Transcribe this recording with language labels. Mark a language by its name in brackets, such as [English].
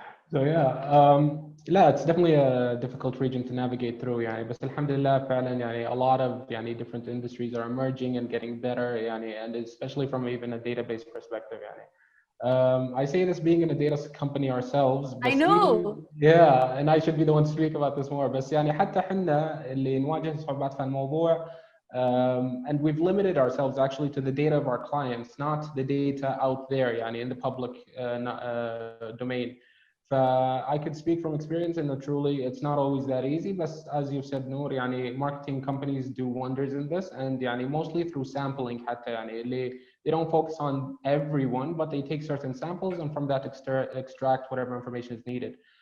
[English] So لا, it's definitely a difficult region to navigate through يعني. [Arabic] بس الحمد لله فعلا [English] يعني, a lot of يعني, different industries are emerging and getting better يعني, and especially from even a database perspective يعني. I say this being in a data company ourselves. I know. And I should be the one to speak about this more. [Arabic] بس يعني حتى حنا اللي نواجه صعوبات في الموضوع. [English] And we've limited ourselves actually to the data of our clients, not the data out there يعني, in the public domain. I could speak from experience, and truly it's not always that easy, but as you've said, Noor, يعني, marketing companies do wonders in this, and يعني, mostly through sampling حتى يعني, they don't focus on everyone, but they take certain samples and from that extract whatever information is needed.